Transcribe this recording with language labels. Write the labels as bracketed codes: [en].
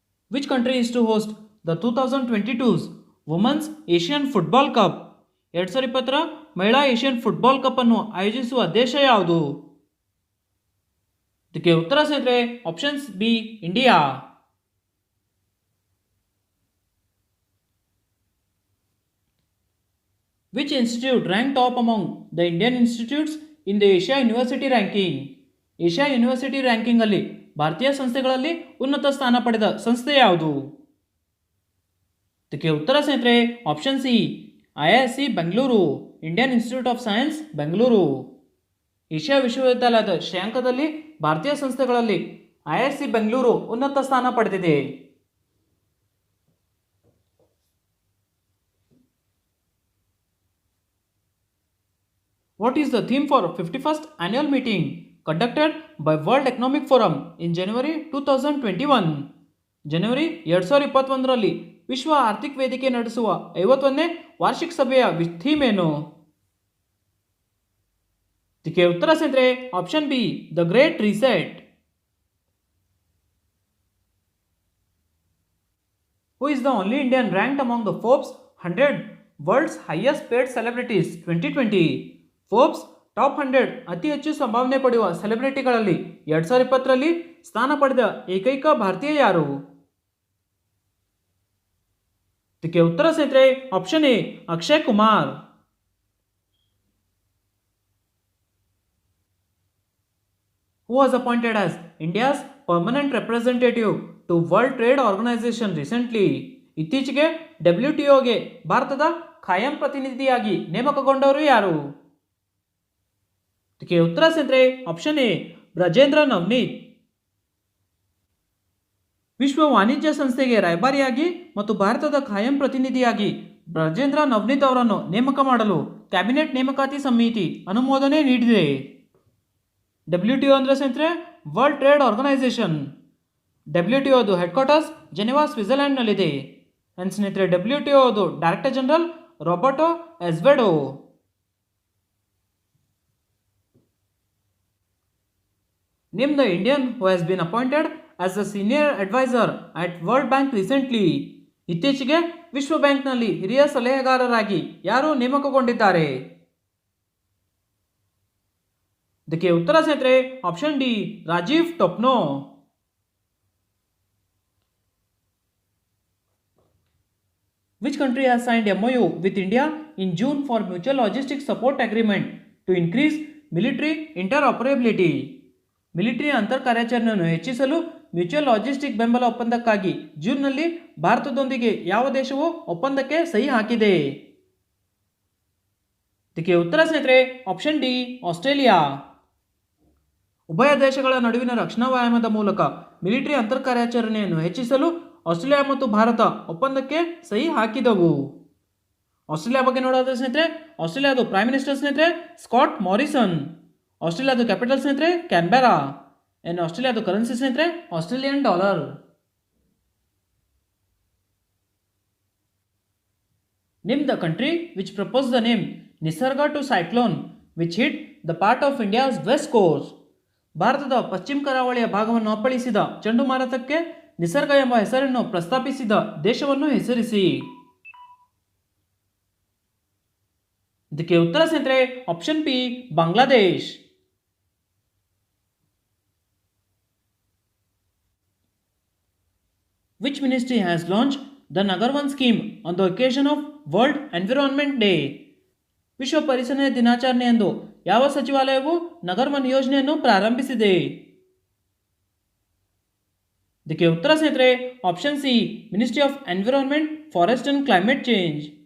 [en] Which country is to host the 2022's Women's Asian Football Cup? [kn] 2020 ಮಹಿಳಾ Asian football cup ಅನ್ನು ಆಯೋಜಿಸುವ ದೇಶ ಯಾವುದು? ಇದಕ್ಕೆ ಉತ್ತರ ಸ್ನೇಹಿತರೆ options B India. [en] Which institute ranked top among the Indian institutes in the Asia University ranking? [kn] Asia university ranking ಅಲ್ಲಿ ಭಾರತೀಯ ಸಂಸ್ಥೆಗಳಲ್ಲಿ ಉನ್ನತ ಸ್ಥಾನ ಪಡೆದ ಸಂಸ್ಥೆ ಯಾವುದು? ಇದಕ್ಕೆ ಉತ್ತರ ಸ್ನೇಹಿತರೆ option C IISc Bengaluru, Indian institute of science Bengaluru. Asia ವಿಶ್ವವಿದ್ಯಾಲಯದ ಶ್ರೇಯಾಂಕದಲ್ಲಿ ಭಾರತೀಯ ಸಂಸ್ಥೆಗಳಲ್ಲಿ IISc ಬೆಂಗಳೂರು ಉನ್ನತ ಸ್ಥಾನ ಪಡೆದಿದೆ. [en] What is the theme for 51st annual meeting conducted by World Economic Forum in January 2021? [kn] ಜನವರಿ 2021ರಲ್ಲಿ ವಿಶ್ವ ಆರ್ಥಿಕ ವೇದಿಕೆ ನಡೆಸುವ 51ನೇ ವಾರ್ಷಿಕ ಸಭೆಯ ಥೀಮ್ ಏನು? ಇದಕ್ಕೆ ಉತ್ತರ ಸ್ನೇಹಿತರೆ option B the great reset. [en] Who is the only Indian ranked among the Forbes 100 World's Highest Paid Celebrities 2020? [kn] Forbes top 100 ಅತಿ ಹೆಚ್ಚು ಸಂಭಾವನೆ ಪಡೆಯುವ ಸೆಲೆಬ್ರಿಟಿಗಳಲ್ಲಿ 2020ರಲ್ಲಿ ಸ್ಥಾನ ಪಡೆದ ಏಕೈಕ ಭಾರತೀಯ ಯಾರು? ಇದಕ್ಕೆ ಉತ್ತರ ಸ್ನೇಹಿತರೆ option A Akshay Kumar. [en] Who was appointed as India's permanent representative to World Trade Organization recently? [kn] ಇತ್ತೀಚೆಗೆ WTOಗೆ ಭಾರತದ ಖಾಯಂ ಪ್ರತಿನಿಧಿಯಾಗಿ ನೇಮಕಗೊಂಡವರು ಯಾರು? ಇದಕ್ಕೆ ಉತ್ತರ ಸ್ನೇಹಿತರೆ ಆಪ್ಷನ್ ಎ ಬ್ರಜೇಂದ್ರ ನವನೀತ್. ವಿಶ್ವ ವಾಣಿಜ್ಯ ಸಂಸ್ಥೆಗೆ ರಾಯಭಾರಿಯಾಗಿ ಮತ್ತು ಭಾರತದ ಖಾಯಂ ಪ್ರತಿನಿಧಿಯಾಗಿ ಬ್ರಜೇಂದ್ರ ನವನೀತ್ ಅವರನ್ನು ನೇಮಕ ಮಾಡಲು ಕ್ಯಾಬಿನೆಟ್ ನೇಮಕಾತಿ ಸಮಿತಿ ಅನುಮೋದನೆ ನೀಡಿದೆ. WTO ಅಂದರೆ ಸ್ನೇಹಿತರೆ world trade organisation. WTOದು head quarters Geneva ಸ್ವಿಟ್ಜರ್ಲ್ಯಾಂಡ್ನಲ್ಲಿದೆ. And ಸ್ನೇಹಿತರೆ WTOದು director general Roberto ಎಸ್ವೆಡೋ. [en] Name the Indian who has been appointed as a senior advisor at World Bank recently. [kn] ಇತ್ತೀಚೆಗೆ ವಿಶ್ವ ಬ್ಯಾಂಕ್ನಲ್ಲಿ ಹಿರಿಯ ಸಲಹೆಗಾರರಾಗಿ ಯಾರು ನೇಮಕಗೊಂಡಿದ್ದಾರೆ? ಇದಕ್ಕೆ ಉತ್ತರ ಸ್ನೇಹಿತರೆ option D Rajiv ಟೊಪ್ನೋ. [en] Which country has signed MOU with India in June for mutual logistic support agreement to increase military interoperability? [kn] Military ಅಂತರ್ ಕಾರ್ಯಾಚರಣೆಯನ್ನು ಹೆಚ್ಚಿಸಲು ಮ್ಯೂಚುವಲ್ ಲಾಜಿಸ್ಟಿಕ್ ಬೆಂಬಲ ಒಪ್ಪಂದಕ್ಕಾಗಿ ಜೂನ್ನಲ್ಲಿ ಭಾರತದೊಂದಿಗೆ ಯಾವ ದೇಶವು ಒಪ್ಪಂದಕ್ಕೆ ಸಹಿ ಹಾಕಿದೆ? ಇದಕ್ಕೆ ಉತ್ತರ ಸ್ನೇಹಿತರೆ ಆಪ್ಷನ್ ಡಿ, ಆಸ್ಟ್ರೇಲಿಯಾ. ಉಭಯ ದೇಶಗಳ ನಡುವಿನ ರಕ್ಷಣಾ ವ್ಯಾಯಾಮದ ಮೂಲಕ ಮಿಲಿಟರಿ ಅಂತರ್ ಕಾರ್ಯಾಚರಣೆಯನ್ನು ಹೆಚ್ಚಿಸಲು ಆಸ್ಟ್ರೇಲಿಯಾ ಮತ್ತು ಭಾರತ ಒಪ್ಪಂದಕ್ಕೆ ಸಹಿ ಹಾಕಿದವು. ಆಸ್ಟ್ರೇಲಿಯಾ ಬಗ್ಗೆ ನೋಡೋದಾದ್ರೆ ಸ್ನೇಹಿತರೆ, ಆಸ್ಟ್ರೇಲಿಯಾದ ಪ್ರೈಮ್ ಮಿನಿಸ್ಟರ್ ಸ್ನೇಹಿತರೆ ಸ್ಕಾಟ್ ಮಾರಿಸನ್. ಆಸ್ಟ್ರೇಲಿಯಾದ ಕ್ಯಾಪಿಟಲ್ ಸ್ನೇಹಿತರೆ ಕ್ಯಾನ್ಬೆರಾ. ಆ್ಯಂಡ್ ಆಸ್ಟ್ರೇಲಿಯಾದ ಕರೆನ್ಸಿ ಸ್ನೇಹಿತರೆ Australian dollar. [en] Name the country which proposed the name Nisarga to cyclone which hit the part of India's west coast. [kn] ಭಾರತದ ಪಶ್ಚಿಮ ಕರಾವಳಿಯ ಭಾಗವನ್ನು ಅಪ್ಪಳಿಸಿದ ಚಂಡುಮಾರುತಕ್ಕೆ ನಿಸರ್ಗ ಎಂಬ ಹೆಸರನ್ನು ಪ್ರಸ್ತಾಪಿಸಿದ ದೇಶವನ್ನು ಹೆಸರಿಸಿ. ಇದಕ್ಕೆ ಉತ್ತರ ಸ್ನೇಹಿತರೆ option P, Bangladesh. [en] Which ministry has launched the Nagarvan scheme on the occasion of World Environment Day? [kn] ವಿಶ್ವ ಪರಿಸರ ದಿನಾಚರಣೆಯಂದು ಯಾವ ಸಚಿವಾಲಯವು ನಗರ್ವನ್ ಯೋಜನೆಯನ್ನು ಪ್ರಾರಂಭಿಸಿದೆ? ಇದಕ್ಕೆ ಉತ್ತರ ಸ್ನೇಹಿತರೆ option C, ministry of environment, forest and climate change.